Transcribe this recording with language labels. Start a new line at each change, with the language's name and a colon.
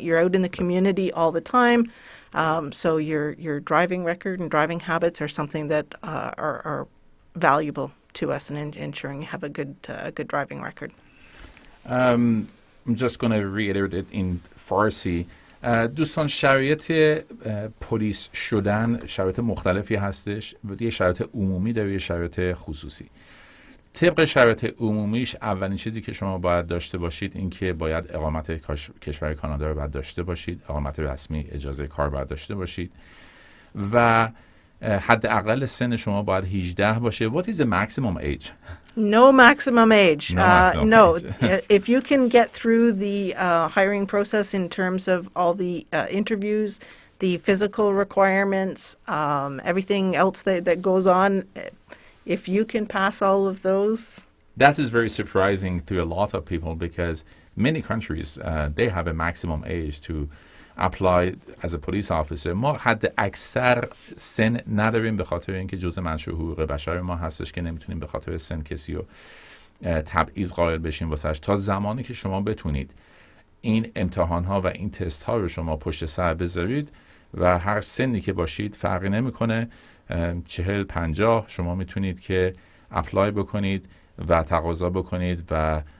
English: You're out in the community all the time. So your driving record and driving habits are something that are valuable to us in ensuring you have a good driving record. I'm just going to reiterate it in Farsi.
Persian: دوستان شرایط پلیس شدن شرایط مختلفی هستش. یه شرایط عمومی داره یه شرایط خصوصی. طبق شرایط عمومیش اولین چیزی که شما باید داشته باشید این که باید اقامت کشور کانادا رو باید داشته باشید، اقامت رسمی، اجازه کار باید داشته باشید و حداقل سن شما باید 18 باشه.
English: What is the maximum age? No maximum age. No. If you can get through the hiring process in terms of all the interviews, the physical requirements, everything else that goes on, if you can pass all of those. That is very surprising to a lot of people because many countries, they have a maximum age to apply as a police officer.
Persian: ما حد اکثر سن نداریم به خاطر اینکه جزء منشور حقوق بشر ما هستش که نمیتونیم به خاطر سن کسی رو تبعیض قائل بشیم واسش. تا زمانی که شما بتونید این امتحان ها و این تست ها رو شما پشت سر بذارید و هر سنی که باشید فرقی نمیکنه 40-50 شما میتونید که اپلای بکنید و تقاضا بکنید و